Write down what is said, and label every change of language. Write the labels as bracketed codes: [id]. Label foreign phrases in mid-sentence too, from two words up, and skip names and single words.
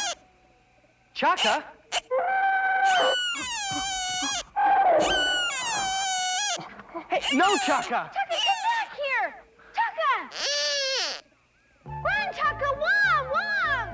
[en] Chaka? Hey, no, Chaka! Chaka, get back here! Chaka! Run, Chaka! Wom!